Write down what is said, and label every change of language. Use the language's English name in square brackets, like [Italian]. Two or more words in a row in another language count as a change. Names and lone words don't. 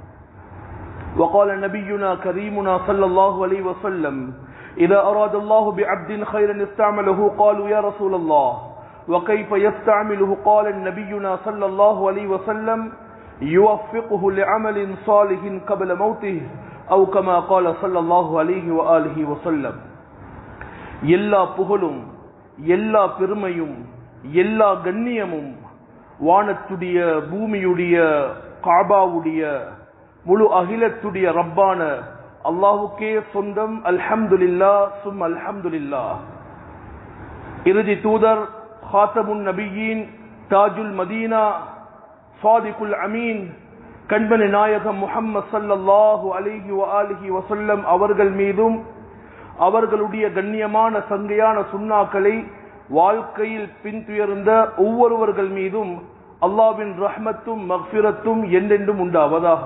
[Arabic] وقال نبينا كريمنا صلى الله عليه وسلم: إذا أراد الله بعبد خيرا استعمله قالوا يا رسول الله وكيف يستعمله؟ قال نبينا صلى الله عليه وسلم: يوفقه لعمل صالح قبل موته أو كما قال صلى الله عليه وآله وسلم. [Tamil] எல்லா புகழும், எல்லா பெருமையும், எல்லா கண்ணியமும் வானத்துடைய, பூமியுடைய, காபாவுடைய, முழு அகிலத்துடைய ரப்பான அல்லாஹுக்கே சொந்தம். [Arabic] الحمد لله ثم الحمد لله. [Tamil] இறுதி தூதர், [Arabic] خاتم النبيين, تاج المدينة, الصادق الأمين, [Tamil] கண்பனி நாயகம் முஹம்மது [Arabic] صلى الله عليه وآله وسلم [Tamil] அவர்கள் மீதும் அவர்களுடைய கண்ணியமான சங்கையான சுன்னாக்களை வாழ்க்கையில் பின்துயர்ந்த ஒவ்வொருவர்கள் மீதும் அல்லாஹ்வின் ரஹ்மத்தும் மக்ஃபிரத்தும் என்றென்றும் உண்டாவதாக.